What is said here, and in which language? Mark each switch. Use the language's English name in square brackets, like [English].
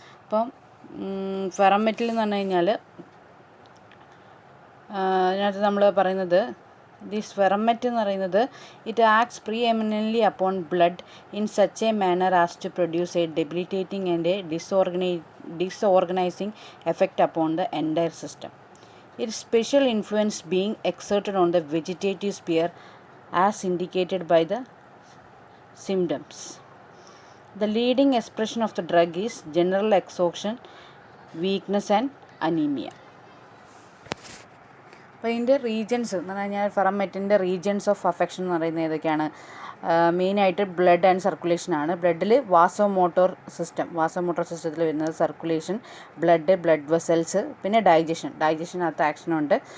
[Malayalam] അപ്പം ഫെറമെറ്റിൽ എന്ന് പറഞ്ഞു കഴിഞ്ഞാൽ അതിനകത്ത് നമ്മൾ പറയുന്നത് [English] This ferrum met എന്ന് പറയുന്നത് it acts preeminently upon blood in such a manner as to produce a debilitating and a disorganizing effect upon the entire system. Its special influence being exerted on the vegetative sphere as indicated by the symptoms. The leading expression of the drug is general exhaustion, weakness and anemia. [Malayalam] അപ്പോൾ ഇതിൻ്റെ regions എന്ന് പറഞ്ഞു കഴിഞ്ഞാൽ ഫെറമെറ്റിൻ്റെ regions of affection എന്ന് പറയുന്നത് ഏതൊക്കെയാണ്? മെയിനായിട്ട് blood and സർക്കുലേഷനാണ്. ബ്ലഡിൽ വാസോമോട്ടോർ സിസ്റ്റത്തിൽ വരുന്നത് സർക്കുലേഷൻ, ബ്ലഡ് വെസൽസ്, പിന്നെ ഡൈജഷനകത്ത് ആക്ഷനുണ്ട്.